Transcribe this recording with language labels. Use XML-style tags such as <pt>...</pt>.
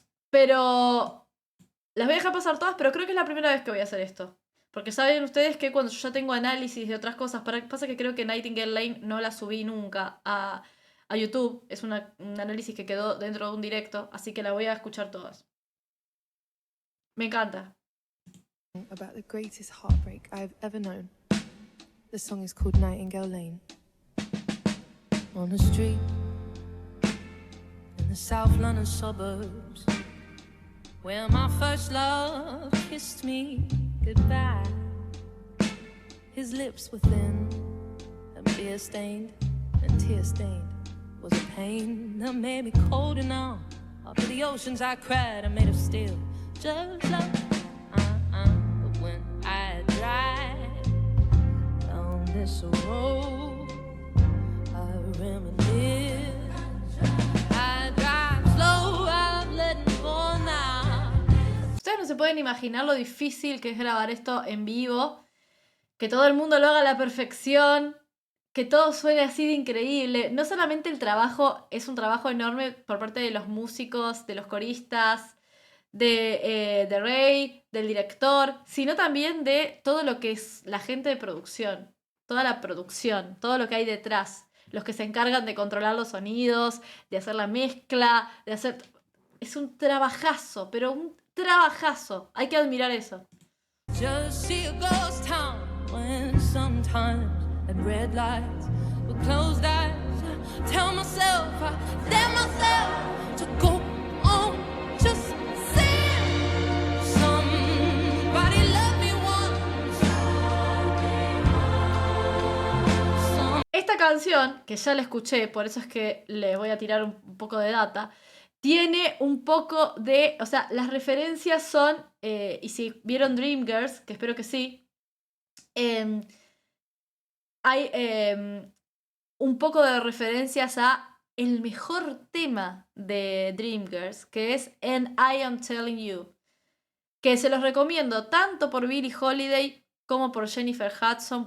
<es>Pero... Las voy a dejar pasar todas, pero creo que es la primera vez que voy a hacer esto. Porque saben ustedes que cuando yo ya tengo análisis de otras cosas, pasa que creo que Nightingale Lane no la subí nunca a YouTube. Es un análisis que quedó dentro de un directo, así que la voy a escuchar todas. Me encanta.</es> <en>About the greatest heartbreak I've ever known. The song is called Nightingale Lane. On a street in the South London suburbs, where my first love kissed me goodbye. His lips were thin and beer-stained and tear-stained. Was a pain that made me cold and numb. Up to the oceans I cried, I'm made of steel. just love. But when I drive down this road, I reminisce. I drive slow, I'm letting go now.</en> <es>Ustedes no se pueden imaginar lo difícil que es grabar esto en vivo, que todo el mundo lo haga a la perfección, que todo suene así de increíble. No solamente el trabajo, es un trabajo enorme por parte de los músicos, de los coristas, de Ray, del director, sino también de todo lo que es la gente de producción, toda la producción, todo lo que hay detrás, los que se encargan de controlar los sonidos, de hacer la mezcla, de hacer... Es un trabajazo, pero un trabajazo. Hay que admirar eso.</es> <en>Just see a ghost town when sometimes at red lights with closed eyes tell myself I dare myself to go on just saying somebody love me once.</en> <es>Esta canción, que ya la escuché, por eso es que les voy a tirar un poco de data, tiene un poco de... O sea, las referencias son... y si vieron Dreamgirls, que espero que sí, hay un poco de referencias a el mejor tema de Dreamgirls, que es And I Am Telling You, que se los recomiendo tanto por Billie Holiday como por Jennifer Hudson.</es>